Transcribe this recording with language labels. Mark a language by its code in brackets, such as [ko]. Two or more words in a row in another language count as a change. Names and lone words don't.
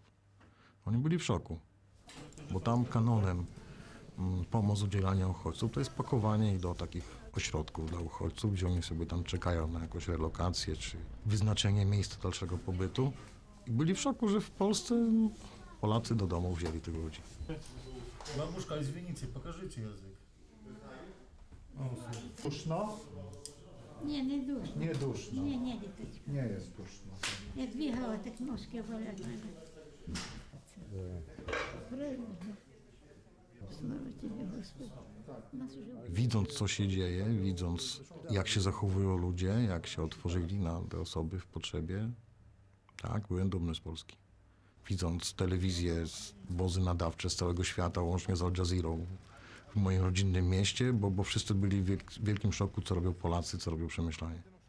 [pl] Oni byli w szoku, bo tam kanonem pomoc udzielania uchodźców to jest pakowanie ich do takich ośrodków dla uchodźców, gdzie oni sobie tam czekają na jakąś relokację czy wyznaczenie miejsca dalszego pobytu. I byli w szoku, że w Polsce Polacy do domu wzięli tych ludzi. [ru] Бабушка, извините, покажите языk. [pl] Duszno? Nie, nie duszno. Nie duszno. Nie, dіточка. Nie jest duszno. [ru] Я двигала, так ножки болят. Слава Тебе, Господи. Нас уже... [pl] Widząc, co się dzieje, widząc, jak się zachowują ludzie, jak się otworzyli na te osoby w potrzebie, tak, byłem dumny z Polski. Widząc telewizję, wozy nadawcze z całego świata, łącznie z Al Jazeerą w moim rodzinnym mieście, bo wszyscy byli w wielkim szoku, co robią Polacy, co robią Przemyślanie.